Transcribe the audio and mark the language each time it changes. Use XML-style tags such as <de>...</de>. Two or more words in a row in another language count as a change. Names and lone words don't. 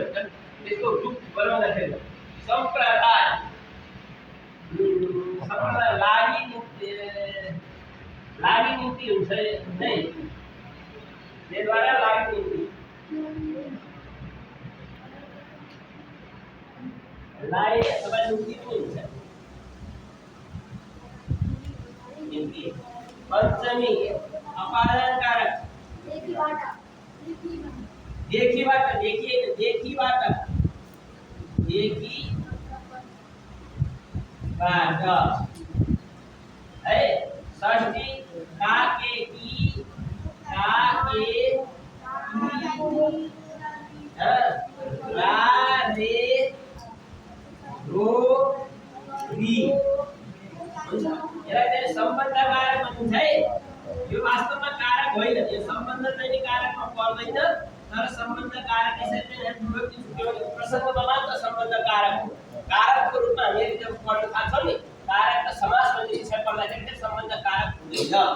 <ne>त्यसको रूप बनाउँदाखेरि सम्प्रदाय, सम्प्रदाय लागि निम्ति हुन्छ नै। त्यसद्वारा लागि निम्ति, लाई अथवा निम्ति पनि हुन्छ। निम्ति। पंचमी अपादान कारक देखीबाट, देखीबाट है। षष्ठी का के की, रा रे रो री हुन्छ। यसलाई चाहिँ सम्बन्ध कारक भनिन्छ है। यो वास्तवमा कारक होइन, यो सम्बन्ध चाहिँ कारकमा पर्दैन, तर सम्बन्ध कारक यसरी चाहिँ विभक्ति छुट्याउने प्रसङ्गमा मात्र सम्बन्ध कारक हो। कारकको रूपमा हामीले जब पढ्न थाल्छौँ नि, कारक र समासमा शिक्षा पढ्दाखेरि चाहिँ सम्बन्ध कारक हुँदैन।</ne>